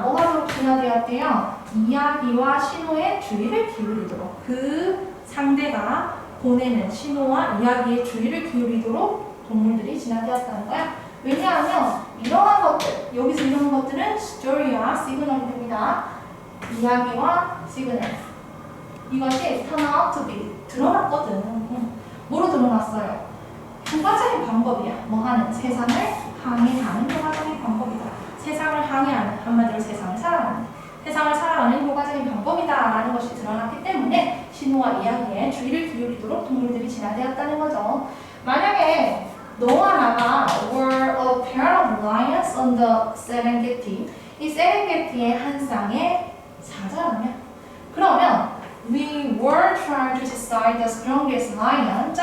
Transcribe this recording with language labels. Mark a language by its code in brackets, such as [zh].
[ko] 뭐가 그렇게 진화되었대요? 이야기와 신호에 주의를 기울이도록, 그 상대가 보내는 신호와 이야기에 주의를 기울이도록 동물들이 진화되었다는 거야. 왜냐하면 이러한 것들, 여기서 이런 것들은 스토리와 시그널이 됩니다. 이야기와 시그널. 이것이 [en] turn out to be, [ko] 드러났거든. 뭐로 드러났어요? 효과적인 방법이야. 뭐 하는? 세상을 항해하는 효과적인 방법이다. 세상을 항해하는, 한마디로 세상을 살아가는, 세상을 살아가는 효과적인 방법이다라는 것이 드러났기 때문에 신호와 이야기에 주의를 기울이도록 동물들이 진화되었다는 거죠. 만약에 너와 나가 [en] were a pair of lions on the Serengeti, [ko] 이 세렝게티의 한 쌍의 사자라면, 그러면 [en] we were trying to decide the strongest lion.